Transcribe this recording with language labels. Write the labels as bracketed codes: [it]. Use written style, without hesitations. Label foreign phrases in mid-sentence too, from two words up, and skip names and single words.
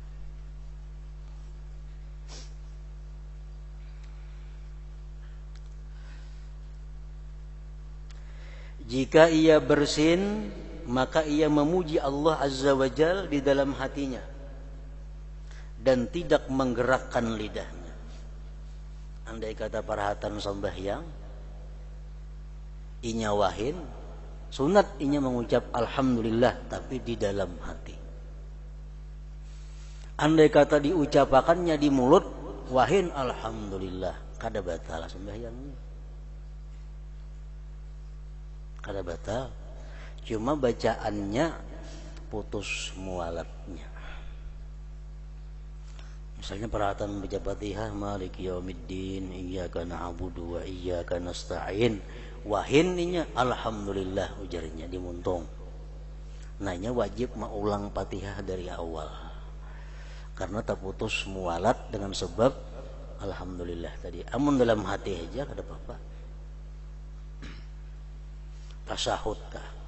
[id] Jika ia bersin, maka ia memuji Allah [ar] عز وجل [id] di dalam hatinya dan tidak menggerakkan lidahnya. [bjn] Andai kata parahatan sembahyang, inya wahin, sunat inya mengucap Alhamdulillah tapi di dalam hati. Andai kata diucapakannya di mulut, wahin Alhamdulillah, kada batal sembahyangnya. Kada batal, cuma bacaannya putus mualatnya. [id] Misalnya perhatian baca Fatihah, [ar] مالك يوم الدين إياك نعبد وإياك نستعين, [bjn] wahin inya Alhamdulillah ujarnya di muntung. Nanya wajib mengulang Fatihah dari awal, karena terputus mualat dengan sebab Alhamdulillah tadi. Amun dalam hati aja kada apa-apa. Tasahud kah?